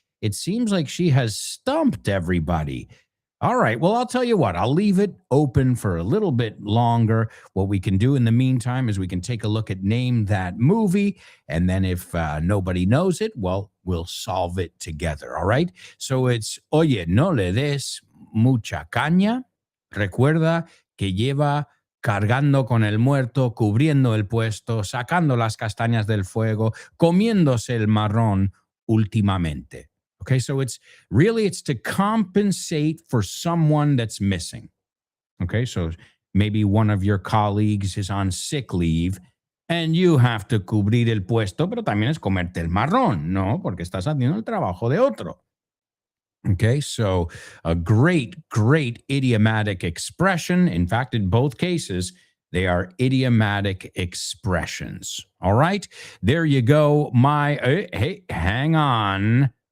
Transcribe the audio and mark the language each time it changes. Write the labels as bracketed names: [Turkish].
[English] It seems like she has stumped everybody. All right. Well, I'll tell you what, I'll leave it open for a little bit longer. What we can do in the meantime is we can take a look at Name That Movie. And then if nobody knows it, well, we'll solve it together. All right. [Spanish] So it's, oye, no le des mucha caña. Recuerda que lleva cargando con el muerto, cubriendo el puesto, sacando las castañas del fuego, comiéndose el marrón últimamente. [English] Okay, so it's to compensate for someone that's missing. Okay, so maybe one of your colleagues is on sick leave and you have to [Spanish] cubrir el puesto, pero también es comerte el marrón, [English] ¿no? [Spanish] Porque estás haciendo el trabajo de otro. [English] Okay, so a great idiomatic expression. In fact, in both cases, they are idiomatic expressions. All right, there you go. Hey, hang on.